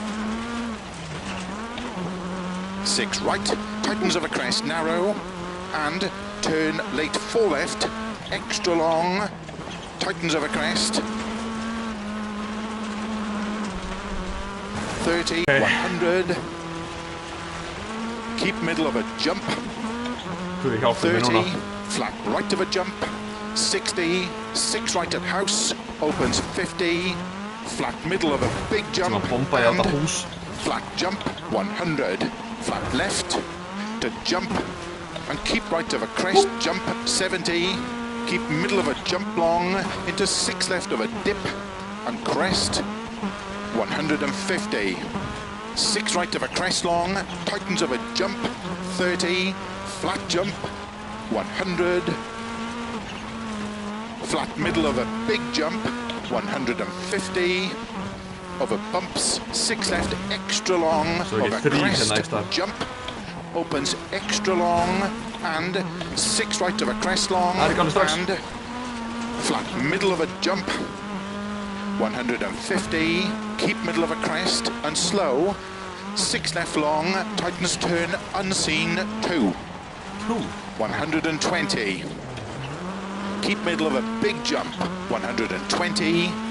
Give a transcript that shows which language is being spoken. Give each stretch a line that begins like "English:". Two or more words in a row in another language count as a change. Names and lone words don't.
English: 6 right, tightens of a crest, narrow, and turn late 4 left, extra long, tightens of a crest, 30, 100, keep middle of a jump,
Icelandic: Guð hjálpi mér 30, núna.
English: flat right of a jump, 60, 6 right at house, opens 50, flat middle of a big jump,
Icelandic: Svona bomba í þetta hús.
English: flat jump, 100, flat left, to jump, and keep right of a crest, jump, 70, keep middle of a jump long, into 6 left of a dip, and crest, 150, 6 right of a crest long, tightens of a jump, 30, flat jump, 100, flat middle of a big jump, 150, of a bumps, 6 left, extra long, So of you a get 3 crest, the next time. jump, opens extra long, and 6 right of a crest long,
Icelandic: Ari, komdu strax.
English: and flat middle of a jump, 150, keep middle of a crest, and slow, 6 left long, tightens turn, unseen, 2, 120, keep middle of a big jump, 120,